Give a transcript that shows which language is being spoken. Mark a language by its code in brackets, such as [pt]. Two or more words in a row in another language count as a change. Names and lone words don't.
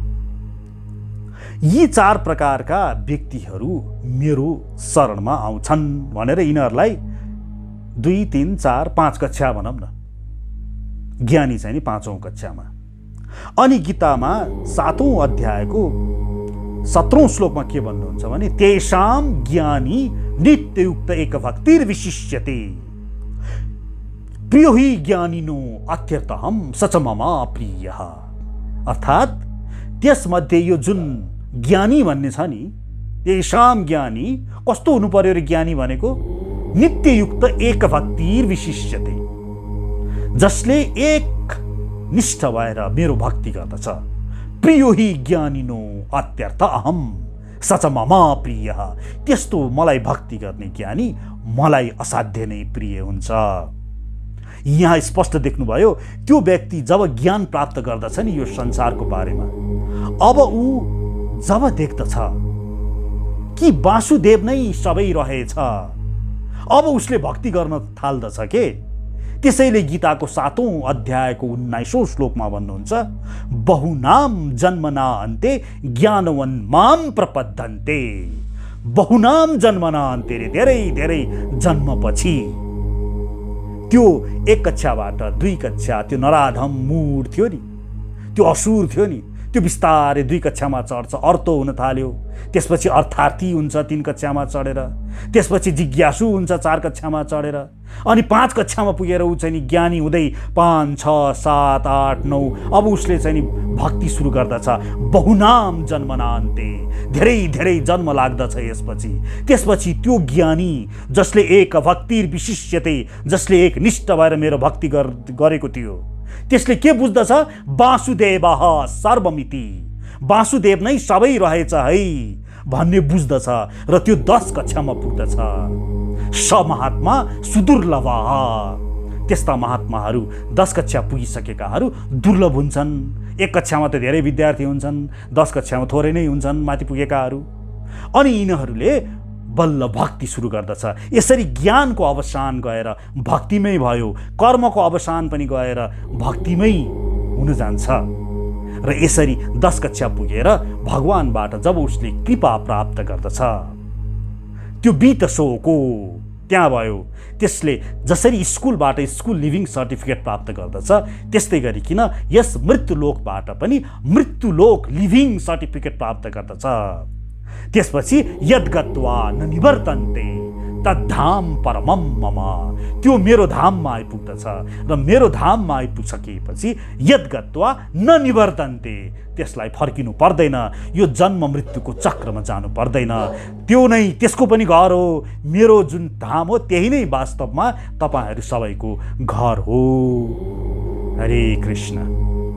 [ne] यी 4 प्रकारका व्यक्तिहरू मेरो शरणमा आउँछन् भनेर यिनीहरूलाई 2, 3, 4, 5 कक्षा भनौँ न। ज्ञानी चाहिँ नि 5औं कक्षामा। अनि गीतामा 7औं अध्यायको 17औं श्लोकमा के भन्नुहुन्छ भने [sa] तेषां ज्ञानी नित्ययुक्त एक भक्तिर्विशिष्यते प्रियो हि ज्ञानिनो अत्यर्थहम सच मम प्रियः। [ne] अर्थात् त्यसमध्ये यो जुन ज्ञानी भन्ने छ नि, [sa] तेषां ज्ञानी [ne] कस्तो हुनु पर्यो रे ज्ञानी भनेको? [sa] नित्ययुक्त एक भक्तिर्विशिष्यते, [ne] जसले एक निष्ठ भएर मेरो भक्ति गर्दछ। [sa] प्रियो हि ज्ञानिनो अत्यर्थ अहम सच मम प्रियः। [ne] त्यस्तो मलाई भक्ति गर्ने ज्ञानी मलाई असाध्य नै प्रिय हुन्छ। यहाँ स्पष्ट देख्नुभयो, त्यो व्यक्ति जब ज्ञान प्राप्त गर्दछ नि यो संसारको बारेमा, अब ऊ जब देख्दछ कि वासुदेव नै सबै रहेछ, अब उसले भक्ति गर्न थाल्दछ के। त्यसैले गीताको 7औं अध्यायको 19औं श्लोकमा भन्नुहुन्छ, [sa] बहुनाम जन्मना अन्ते ज्ञानवन् माम प्रपद्यन्ते। बहुनाम जन्मना अन्ते [ne] रे, धेरै धेरै जन्मपछि त्यो 1 कक्षाबाट 2 कक्षा त्यो नराधम मूढ थियो नि, त्यो असुर थियो नि, त्यो बिस्तारै 2 कक्षामा चढ्छ, अर्तो हुन थाल्यो। त्यसपछि अर्थार्थी हुन्छ 3 कक्षामा चढेर, त्यसपछि जिज्ञासु हुन्छ 4 कक्षामा चढेर, अनि 5 कक्षामा पुगेर ऊ चाहिँ नि ज्ञानी हुँदै 5, 6, 7, 8, 9 अब उसले चाहिँ नि भक्ति सुरु गर्दछ। [sa] बहुनाम जन्मनान्ते, [ne] धेरै धेरै जन्म लाग्दछ यसपछि। त्यसपछि त्यो ज्ञानी जसले [sa] एक भक्ति विशिष्यते, [ne] जसले एक निष्ठ भएर मेरो भक्ति गरेको थियो, त्यसले के बुझ्दछ? [sa] वासुदेवः सर्वमिति, [ne] वासुदेव नै सबै रहेछ है भन्ने बुझ्दछ र त्यो 10 कक्षामा पुग्दछ। [sa] स महात्मा सुदुर्लभः, [ne] त्यस्ता महात्माहरू 10 कक्षा पुगिसकेकाहरू दुर्लभ हुन्छन्। 1 कक्षामा त धेरै विद्यार्थी हुन्छन्, 10 कक्षामा थोरै नै हुन्छन् माथि पुगेकाहरू। अनि यिनीहरूले बल्ल भक्ति सुरु गर्दछ। यसरी ज्ञानको अवसान गएर भक्तिमै भयो, कर्मको अवसान पनि गएर भक्तिमै हुन जान्छ। र यसरी 10 कक्षा पुगेर भगवानबाट जब उसले कृपा प्राप्त गर्दछ, त्यो बितसोको त्यहाँ भयो। त्यसले जसरी स्कुलबाट [en] school leaving certificate [ne] प्राप्त गर्दछ, त्यस्तै गरिकन यस मृत्युलोकबाट पनि मृत्युलोक [en] leaving certificate [ne] प्राप्त गर्दछ। [sa] त्यसपछि यद्गत्वा न निवर्तन्ते तद्धाम परमम मम, [ne] त्यो मेरो धाममा आइपुग्दछ र मेरो धाममा आइपुगिसकेपछि [sa] यद्गत्वा न निवर्तन्ते, [ne] त्यसलाई फर्किनु पर्दैन, यो जन्म मृत्युको चक्रमा जानु पर्दैन। त्यो नै त्यसको पनि घर हो। मेरो जुन धाम हो त्यही नै वास्तवमा तपाईहरू सबैको घर हो। हरे कृष्ण।